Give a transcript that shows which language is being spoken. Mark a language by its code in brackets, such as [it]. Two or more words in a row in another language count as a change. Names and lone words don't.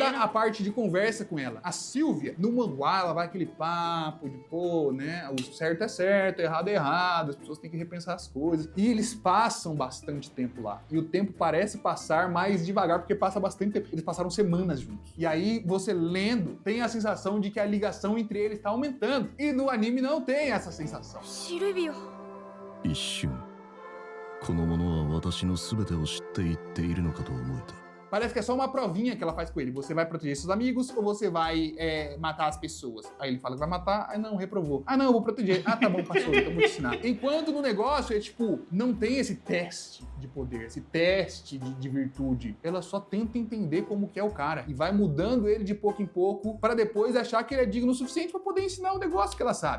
[pt] Toda a parte de conversa com ela. A Sylvia, no manhwa, ela vai aquele papo de, pô, né, o certo é certo, o errado é errado, as pessoas têm que repensar as coisas. E eles passam bastante tempo lá. E o tempo parece passar mais devagar, porque passa bastante tempo. Eles passaram semanas juntos. E aí, você lendo, tem a sensação de que a ligação entre eles tá aumentando. E no anime não tem essa sensação. [ja] シルビオ一瞬この者は私の全てを知っていっているのかと思えた。 [pt] Parece que é só uma provinha que ela faz com ele. Você vai proteger seus amigos ou você vai matar as pessoas? Aí ele fala que vai matar, aí não, reprovou. Ah, não, eu vou proteger. Ah, tá bom, passou, então vou te ensinar. Enquanto no negócio é tipo, não tem esse teste de poder, esse teste de virtude. Ela só tenta entender como que é o cara e vai mudando ele de pouco em pouco pra depois achar que ele é digno o suficiente pra poder ensinar o negócio que ela sabe.